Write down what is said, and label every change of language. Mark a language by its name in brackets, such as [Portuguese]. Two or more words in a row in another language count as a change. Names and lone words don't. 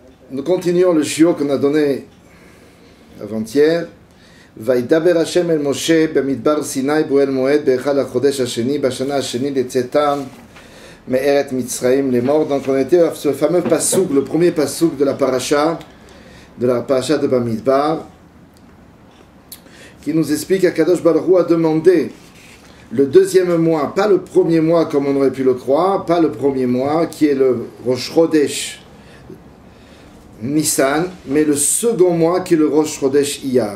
[French] Nous continuons le shiur qu'on a donné avant-hier. [Hebrew] וידבר ה' אל משה במדבר סיני באהל מועד באחד החודש השני בשנה השני לצאתם מארץ מצרים [French] les morts. Donc on était à ce fameux passouk, le premier passouk de la paracha de Bamidbar, qui nous explique qu' [Hebrew] הקדוש ברוך הוא [French] a demandé le deuxième mois, pas le premier mois comme on aurait pu le croire, pas le premier mois qui est le [Hebrew] ראש חודש ניסן, [French] mais le second mois qui est le [Hebrew] ראש חודש אייר.